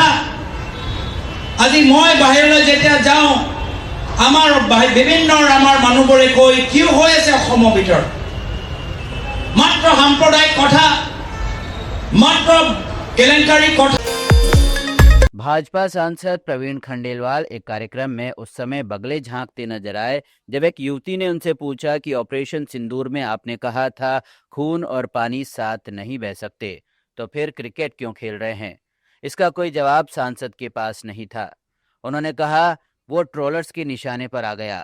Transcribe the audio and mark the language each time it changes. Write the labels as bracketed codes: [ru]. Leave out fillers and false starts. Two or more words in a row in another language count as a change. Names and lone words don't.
[as] আজি মই বাহিৰলৈ যেতিয়া যাওঁ, আমাৰ বিভিন্ন আমাৰ মানুহবোৰে কৈ কি হৈ আছে অসমৰ ভিতৰত, মাত্ৰ সাম্প্ৰদায়িক কথা, মাত্ৰ কেলেংকাৰী কথা। [hi] भाजपा सांसद प्रवीण खंडेलवाल एक कार्यक्रम में उस समय बगले झांकते नजर आए जब एक युवती ने उनसे पूछा कि ऑपरेशन सिंदूर में आपने कहा था खून और पानी साथ नहीं बह सकते, तो फिर क्रिकेट क्यों खेल रहे हैं। इसका कोई जवाब सांसद के पास नहीं था। उन्होंने कहा वो ट्रोलर्स के निशाने पर आ गया।